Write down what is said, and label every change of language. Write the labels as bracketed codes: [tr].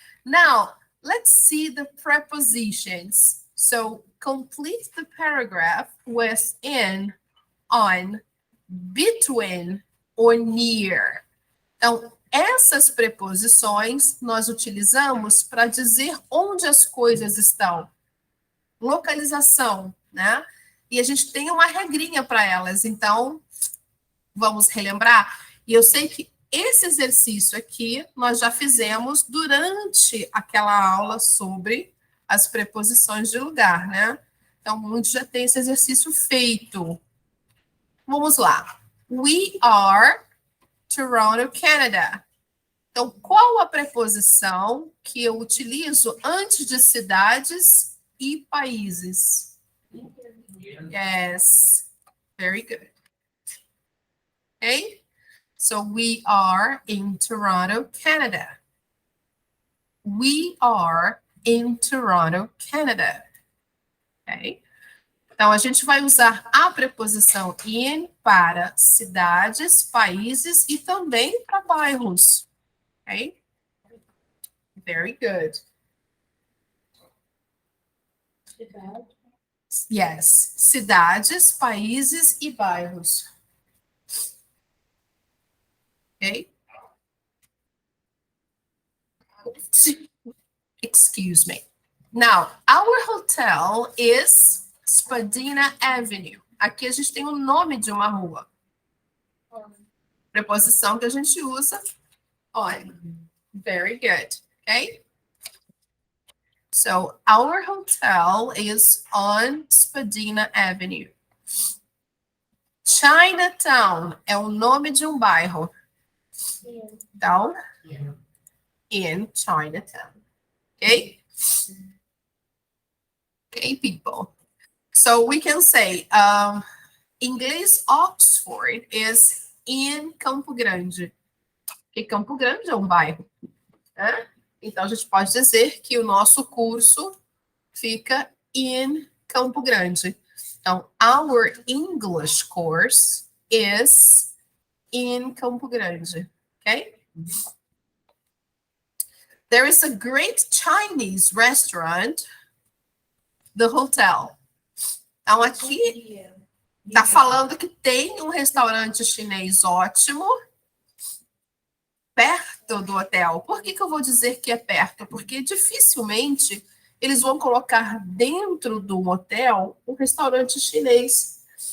[en] Now, let's see the prepositions. So, complete the paragraph with in, on, between, or near. [pt] Então, essas preposições nós utilizamos para dizer onde as coisas estão. Localização, né? E a gente tem uma regrinha para elas. Então, vamos relembrar. E eu sei que esse exercício aqui nós já fizemos durante aquela aula sobre as preposições de lugar, né? Então, muitos já têm esse exercício feito. Vamos lá. [en] We are Toronto, Canada. [pt] Então, qual a preposição que eu utilizo antes de cidades e países? [en] Yes. Very good. Okay? So, we are in Toronto, Canada. We are in Toronto, Canada. Ok? [pt] Então, a gente vai usar a preposição in para cidades, países e também para bairros. Ok? Very good. Yes. Cidades, países e bairros. Ok? [en] Excuse me. Now, our hotel is Spadina Avenue. [pt] Aqui a gente tem o nome de uma rua. Preposição que a gente usa on. [en] Very good. Okay? So, our hotel is on Spadina Avenue. [pt] Chinatown é o nome de um bairro. Então, in Chinatown. Okay? [en] Okay, people. So we can say, inglês Oxford is in Campo Grande. [pt] Porque Campo Grande é um bairro. Né? Então, a gente pode dizer que o nosso curso fica in Campo Grande. [en] Então, our English course is in Campo Grande. Okay? There is a great Chinese restaurant, the hotel. [pt] Então, aqui está falando que tem um restaurante chinês ótimo perto do hotel. Por que eu vou dizer que é perto? Porque dificilmente eles vão colocar dentro do hotel um restaurante chinês.